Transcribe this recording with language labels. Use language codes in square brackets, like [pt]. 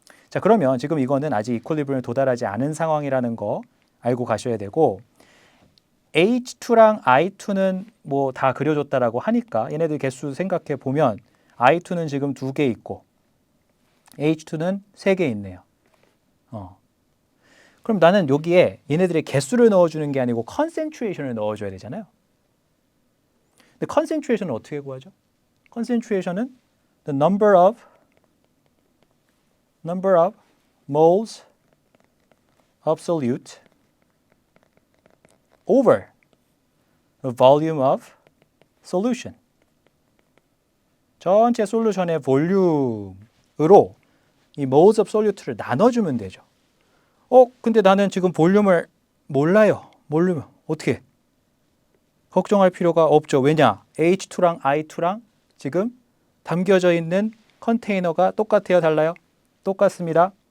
[ko] 자, 그러면 지금 이거는 아직 이퀄리브리엄에 도달하지 않은 상황이라는 거 알고 가셔야 되고 H2랑 I2는 뭐 다 그려줬다라고 하니까 얘네들 개수 생각해 보면 I2는 지금 2개 있고 H2는 3개 있네요. 그럼 나는 여기에 얘네들의 개수를 넣어주는 게 아니고 컨센트레이션을 넣어줘야 되잖아요. 근데 컨센트레이션은 어떻게 구하죠? 컨센트레이션은 [en] the number of moles of solute over the volume of solution. [ko] 전체 솔루션의 볼륨으로 이 [en] moles of solute [ko] 를 나눠주면 되죠. 근데 나는 지금 볼륨을 몰라요. 모르면 어떻게? 걱정할 필요가 없죠. 왜냐? H2랑 I2랑 지금 담겨져 있는 컨테이너가 똑같아요? 달라요? 똑같습니다.